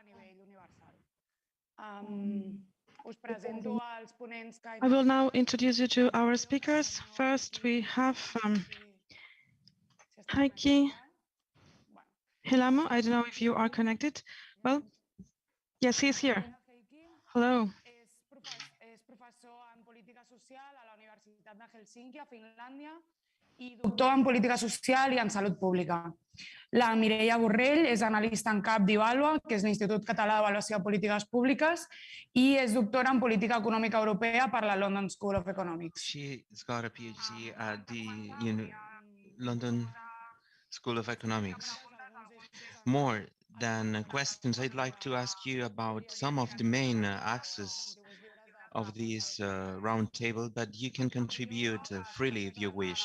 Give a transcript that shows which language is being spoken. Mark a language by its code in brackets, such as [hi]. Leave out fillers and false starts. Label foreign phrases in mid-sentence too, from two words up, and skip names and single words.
[en] I will now introduce you to our speakers. First, we have Heikki Hiilamo. I don't know if you are connected. Well, yes, he's here. Hello. [ca] És professor en política social a la Universitat de Helsinki, a Finlàndia, i doctor en política social i en salut pública. La Mireia Borrell és analista en cap d'Ivalua, que és l'Institut Català d'Avaluació de Polítiques Públiques, i és doctora en política econòmica europea per la London School of Economics. [en] She's got a PhD at the London School of Economics. More than questions, I'd like to ask you about some of the main axes of this roundtable, but you can contribute freely if you wish.